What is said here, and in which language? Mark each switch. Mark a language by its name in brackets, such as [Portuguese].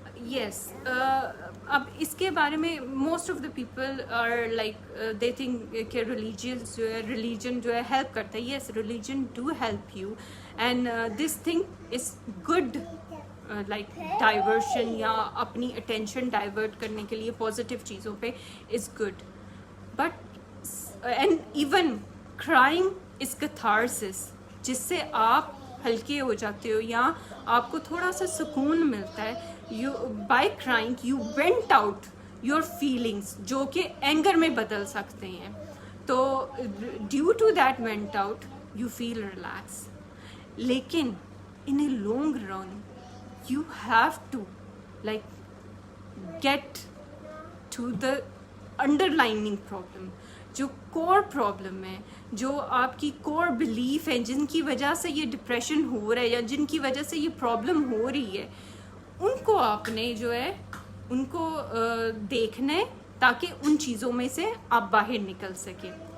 [English] Yes, [Hindi] अब इसके बारे में [English] most of the people are like they think [Hindi] कि [English] religion [Hindi] जो है [English] help [Hindi] करता है. [English] Yes, religion do help you, and this thing is good, like diversion [Hindi] या अपनी [English] attention divert [Hindi] करने के लिए [English] positive [Hindi] चीज़ों पे [English] is good. But and even crying is catharsis, [Hindi] जिससे आप हल्के हो जाते हो या आपको थोड़ा सा सुकून मिलता है. [English] You by crying you vent out your feelings [Hindi] जो कि [English] anger [Hindi] में बदल सकते हैं. तो [English] due to that vent out you feel relaxed. [Hindi] लेकिन [English] in a long run you have to like get to the underlying problem, [Hindi] जो कोर प्रॉब्लम है, जो आपकी कोर बिलीफ है, जिनकी वजह से ये डिप्रेशन हो रहा है या जिनकी वजह से ये प्रॉब्लम हो रही है, उनको आपने जो है उनको देखना है ताकि उन चीज़ों में से आप बाहर निकल सकें.